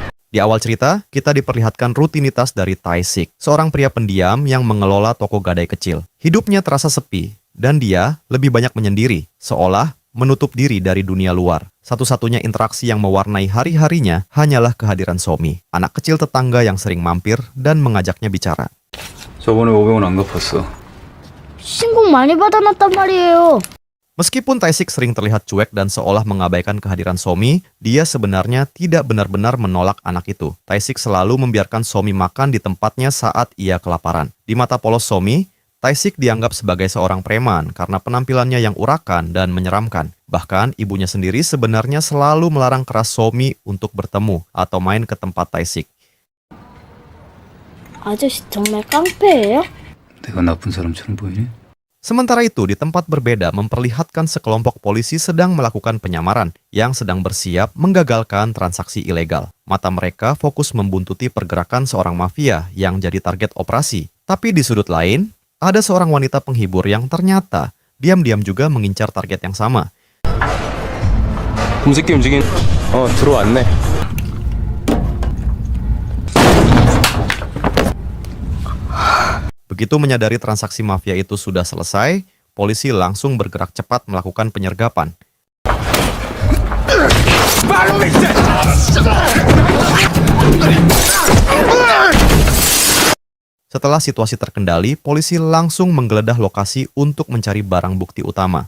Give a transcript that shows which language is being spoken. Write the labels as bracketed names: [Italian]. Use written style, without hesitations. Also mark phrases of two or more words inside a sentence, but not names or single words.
[Indonesian] Di awal cerita, kita diperlihatkan rutinitas dari Tae-sik, seorang pria pendiam yang mengelola toko gadai kecil. Hidupnya terasa sepi, dan dia lebih banyak menyendiri, seolah menutup diri dari dunia luar. Satu-satunya interaksi yang mewarnai hari-harinya hanyalah kehadiran Somi, anak kecil tetangga yang sering mampir dan mengajaknya bicara. [Korean] 저번에 500원 안 갚았어. 신고 많이 받아놨단 말이에요. [Indonesian] Meskipun Tae-sik sering terlihat cuek dan seolah mengabaikan kehadiran Somi, dia sebenarnya tidak benar-benar menolak anak itu. Tae-sik selalu membiarkan Somi makan di tempatnya saat ia kelaparan. Di mata polos Somi, Tae-sik dianggap sebagai seorang preman karena penampilannya yang urakan dan menyeramkan. Bahkan ibunya sendiri sebenarnya selalu melarang keras Somi untuk bertemu atau main ke tempat Tae-sik. [Korean] 아저씨 정말 깡패예요? 내가 나쁜 사람처럼 보이니? [Indonesian] Sementara itu, di tempat berbeda memperlihatkan sekelompok polisi sedang melakukan penyamaran yang sedang bersiap menggagalkan transaksi ilegal. Mata mereka fokus membuntuti pergerakan seorang mafia yang jadi target operasi. Tapi di sudut lain, ada seorang wanita penghibur yang ternyata diam-diam juga mengincar target yang sama. [Korean] 검색기 움직인. 들어왔네. [Indonesian] Begitu menyadari transaksi mafia itu sudah selesai, polisi langsung bergerak cepat melakukan penyergapan. Setelah situasi terkendali, polisi langsung menggeledah lokasi untuk mencari barang bukti utama.